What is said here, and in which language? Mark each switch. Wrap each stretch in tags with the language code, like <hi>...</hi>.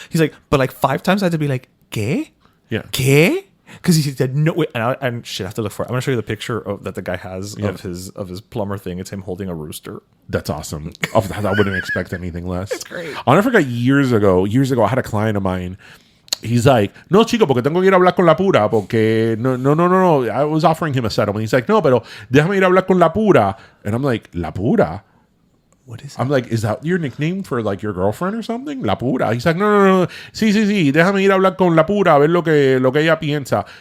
<en>He's like, but like 5 times I had to be like,</en> <es>¿qué?</es> <en>Yeah.</en> <es>¿Qué?</es> <en>Because he said no way, and shit, I have to look for it. I'm gonna show you the picture that the guy has of his plumber thing. It's him holding a rooster. That's awesome. I wouldn't expect anything less. It's great. I'll never forget years ago, I had a client of mine. He's like,</en> <es>no, chico, porque tengo que ir a hablar con la pura, porque no.</es> <en>I was offering him a settlement. He's like,</en> <es>no, pero déjame ir a hablar con la pura.</es> <en>And I'm like,</en> <es>la pura?</es> <en>What is it? I'm like, is that your nickname for like your girlfriend or something?</en> <es>La pura.</es> <en>He's like, no.</en> <es>Sí, déjame ir a hablar con la pura, a ver lo que ella piensa.</es>